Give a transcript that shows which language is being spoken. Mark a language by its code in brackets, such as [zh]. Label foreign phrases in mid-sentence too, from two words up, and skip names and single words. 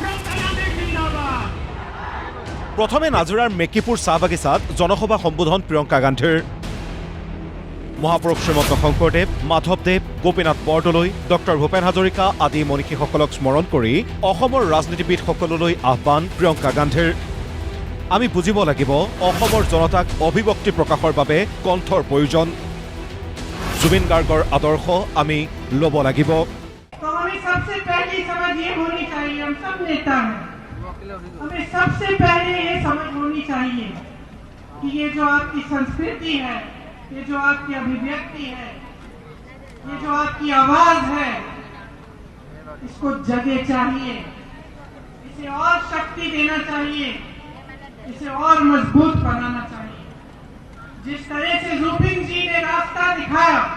[as] প্ৰথমে নাজিৰাৰ মেকিপুৰ চাহ বাগিচাত জনসভা সম্বোধন প্ৰিয়ংকা গান্ধীৰ মহাপুৰুষ শ্ৰীমন্ত শংকৰদেৱ মাধৱদেৱ গোপীনাথ বৰদলৈ ডক্টৰ ভূপেন হাজৰিকা আদি মনীষীসকলক স্মৰণ কৰি অসমৰ ৰাজনীতিবিদসকললৈ আহ্বান প্ৰিয়ংকা গান্ধীৰ আমি বুজিব লাগিব অসমৰ জনতাক অভিব্যক্তি প্ৰকাশৰ বাবে কণ্ঠৰ প্ৰয়োজন জুবিন গাৰ্গৰ আদৰ্শ আমি ল'ব লাগিব [hi] तो हमें सबसे पहले समझ ये होनी चाहिए हम सब नेता हैं हमें सबसे पहले ये समझ होनी चाहिए कि ये जो आपकी संस्कृति है ये जो आपकी अभिव्यक्ति है ये जो आपकी आवाज है इसको जगह चाहिए इसे और शक्ति देना चाहिए इसे और मजबूत बनाना चाहिए जिस तरह से जुबिन जी ने रास्ता दिखाया